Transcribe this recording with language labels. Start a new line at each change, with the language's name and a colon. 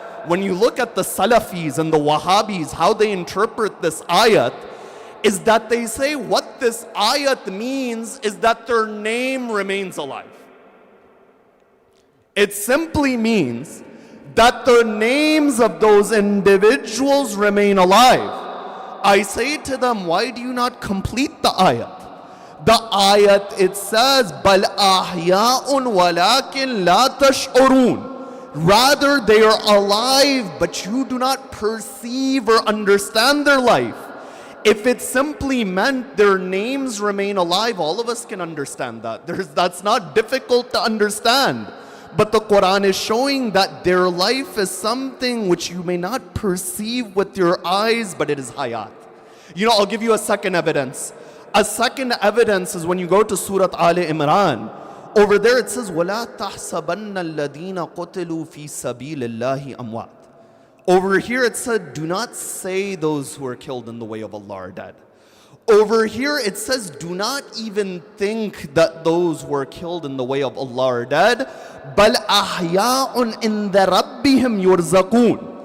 English: When you look at the Salafis and the Wahhabis, how they interpret this ayat, is that they say what this ayat means is that their name remains alive. It simply means that the names of those individuals remain alive. I say to them, why do you not complete the ayat? The ayat, it says,
Arabic: بَلْ أَحْيَاءٌ وَلَكِنْ لَا تَشْعُرُونَ.
English: Rather, they are alive, but you do not perceive or understand their life. If it simply meant their names remain alive, all of us can understand that. That's not difficult to understand. but the Quran is showing that their life is something which you may not perceive with your eyes, but it is hayat. I'll give you a second evidence. A second evidence is when you go to Surah Ali Imran. Over there it says,
Arabic: وَلَا تَحْسَبَنَّ الَّذِينَ قُتِلُوا فِي سَبِيلِ اللَّهِ أَمْوَاتٍ.
English: Over here it said, do not say those who are killed in the way of Allah are dead. Over here it says, do not even think that those who are killed in the way of Allah are dead.
Arabic: بَلْ أَحْيَاءٌ إِنْدَ رَبِّهِمْ يُرْزَقُونَ.